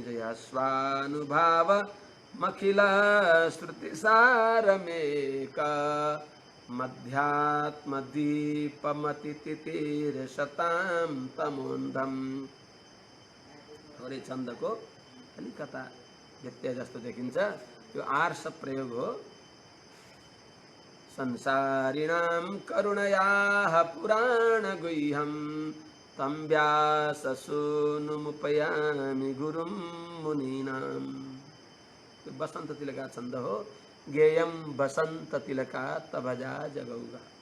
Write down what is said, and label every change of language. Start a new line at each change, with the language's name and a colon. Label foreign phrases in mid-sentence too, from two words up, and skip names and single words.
Sanskrit: या स्वानुभाव मखिल श्रुतिसारमेक मध्यात्म दीपमतितिर शताम तमोन्धम।
Nepali: थोरै छन्दको अलिकता व्यत्यय जस्तो देखिन्छ, यो आर्ष प्रयोग हो।
Sanskrit: संसारिणां करुणयाः पुराण गुह्यं तं व्याससूनुमुपयामि गुरुं मुनीनां।
Nepali: बसंत तिलका छंद हो।
Sanskrit: गेयं बसंत तिलका तभजा जगौगा।